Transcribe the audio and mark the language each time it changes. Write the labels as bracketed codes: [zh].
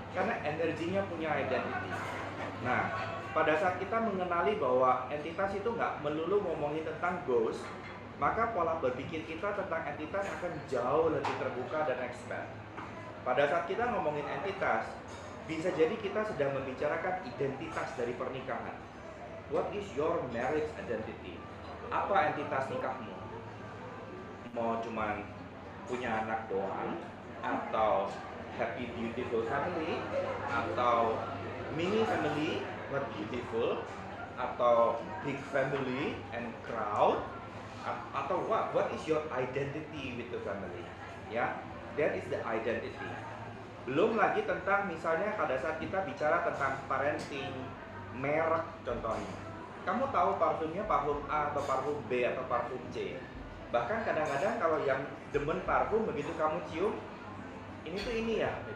[id] Karena energinya punya identity. Nah, pada saat kita mengenali bahwa entitas itu nggak melulu ngomongin tentang ghost, maka pola berpikir kita tentang entitas akan jauh lebih terbuka dan expand. Pada saat kita ngomongin entitas, bisa jadi kita sedang membicarakan identitas dari pernikahan. [en] What is your marriage identity? [id] Apa entitas nikahmu? Mau cuman punya anak doang? Atau [en] happy beautiful family? Atau mini family but beautiful? Atau big family and crowd? Atau what is your identity with the family? Ya, that is the identity. [id] Belum lagi tentang misalnya pada saat kita bicara tentang parenting, merek contohnya. Kamu tahu parfumnya parfum A atau parfum B atau parfum C. Bahkan kadang-kadang kalau yang demen parfum begitu kamu cium, ini tuh ini ya.